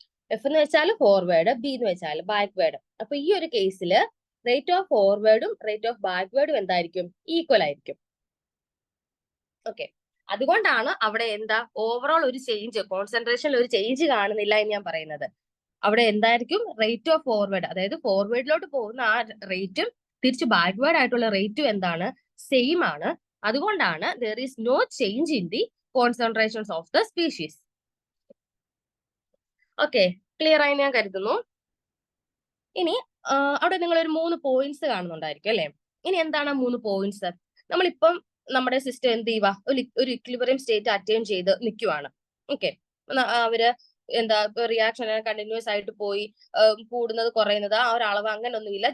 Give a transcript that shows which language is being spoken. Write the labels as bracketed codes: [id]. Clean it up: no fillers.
[ml] F എന്ന് വെച്ചാൽ forward, B എന്ന് വെച്ചാൽ ബാക്ക്വേർഡ്. അപ്പൊ ഈ ഒരു കേസിൽ റേറ്റ് ഓഫ് ഫോർവേഡും റേറ്റ് ഓഫ് ബാക്ക്വേർഡും എന്തായിരിക്കും? ഈക്വൽ ആയിരിക്കും. ഓക്കെ, അതുകൊണ്ടാണ് അവിടെ എന്താ ഓവറോൾ ഒരു ചേഞ്ച്, കോൺസെൻട്രേഷനിൽ ഒരു ചേഞ്ച് കാണുന്നില്ല എന്ന് ഞാൻ പറയുന്നത്. അവിടെ എന്തായിരിക്കും? റേറ്റ് ഓഫ് ഫോർവേഡ്, അതായത് ഫോർവേഡിലോട്ട് പോകുന്ന ആ റേറ്റും തിരിച്ച് ബാക്ക്വേർഡ് ആയിട്ടുള്ള റേറ്റും എന്താണ്? സെയിം ആണ്. അതുകൊണ്ടാണ് [en] there is no change in the concentrations of the species. [ml] Okay, clear ആയി ഞാൻ കരുതുന്നു. ഇനി അവിടെ നിങ്ങൾ ഒരു 3 പോയിന്റ്സ് കാണുന്നുണ്ടായിരിക്കും അല്ലെ? ഇനി എന്താണ് 3 പോയിന്റ്സ്? നമ്മളിപ്പം നമ്മുടെ സിസ്റ്റം എന്ത് ചെയ്യുക? ഒരു ഇക്വിലിബ്രിയം സ്റ്റേറ്റ് അറ്റൈൻ ചെയ്ത് നിൽക്കുവാണ്. ഓക്കെ, അവര് എന്താ റിയാക്ഷൻ കണ്ടിന്യൂസ് ആയിട്ട് പോയി കൂടുന്നത് കുറയുന്നത് ആ ഒരു അളവ് അങ്ങനെ ഒന്നുമില്ല.